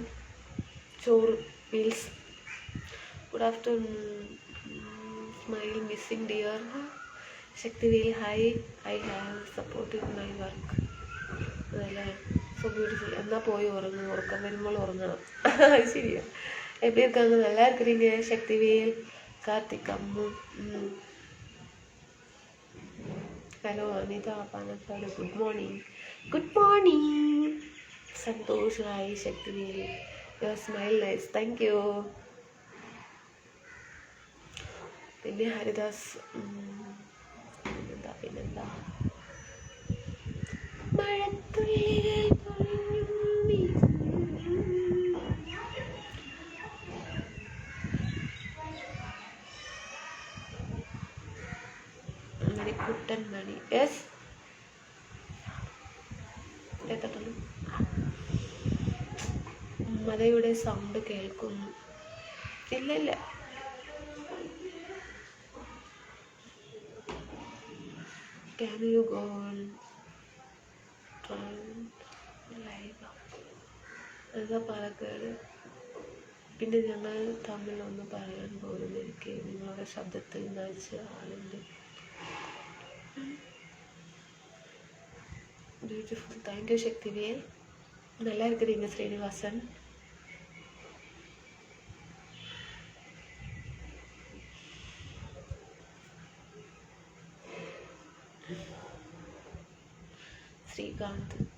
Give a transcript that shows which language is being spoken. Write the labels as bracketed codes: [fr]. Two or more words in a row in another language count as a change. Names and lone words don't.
[en] ചോറ്, meals. Good afternoon. Smile missing dear. Shaktivel hi. I have supported my work. അതല്ലേ, so beautiful. [ml] എന്നാൽ പോയി ഉറങ്ങും. ഉറക്കം വരുമ്പോൾ ഉറങ്ങണം. ശരിയാ. [ta] எப்படி இருக்காங்க? நல்லா இருக்கிறீங்க. சக்திவேல், கார்த்திக் அம்மு. ஹலோ அனிதா பானக்காடு. [en] Good morning. Santhosh hi. சக்திவேல், Your smile nice. Thank you. [ml] പിന്നെ ഹരിദാസ്. പിന്നെന്താ മഴത്തുള്ളികൾ കുട്ടൻ മണി. യെസ്, മഴയുടെ സൗണ്ട് കേൾക്കുന്നു. ഇല്ല. [en] Can you go on live? [ml] അതാ പാലക്കാട്. പിന്നെ ഞങ്ങൾ തമ്മിലൊന്ന് പറയാൻ പോലും എനിക്ക് നിങ്ങളുടെ ശബ്ദത്തിൽ നയിച്ച ആളുണ്ട്. ബ്യൂട്ടിഫുൾ. [en] Thank you Shaktivel. [ta] நல்லா இருக்கிறீங்க ஸ்ரீனிவாசன். ശ്രീകാന്ത്.